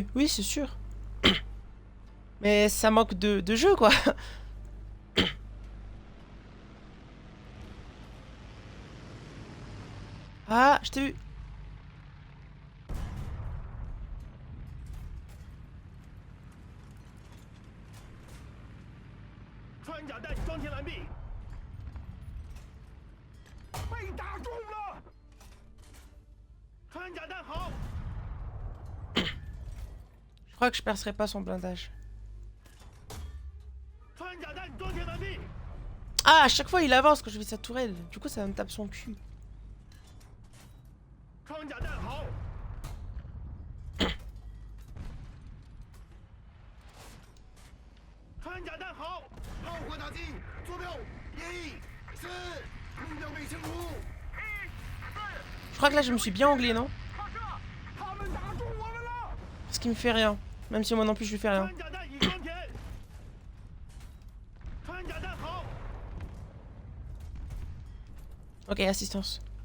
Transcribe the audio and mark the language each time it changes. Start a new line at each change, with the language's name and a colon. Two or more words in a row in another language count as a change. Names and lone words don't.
French: Oui, c'est sûr. Mais ça manque de jeu, quoi. Ah, je t'ai vu.
Chinese: 穿甲弹装填完毕。被打中了！穿甲弹好，
French: Je crois que je percerai pas son blindage.
Chinese: 穿甲弹装填完毕。
French: Ah, à chaque fois, il avance quand je vis sa tourelle. Du coup, ça me tape son cul.
Chinese: 穿甲弹好，穿甲弹好，炮火打击，坐标114，目标被清除。
French: Je crois que là, je me suis bien anglais, non?
Chinese: 发射！他们打中我们了！
French: Parce qu'il me fait rien. Même si moi non plus, je lui fais rien.
Chinese: 穿甲弹已装填。穿甲弹好，
French: Ok, assistance.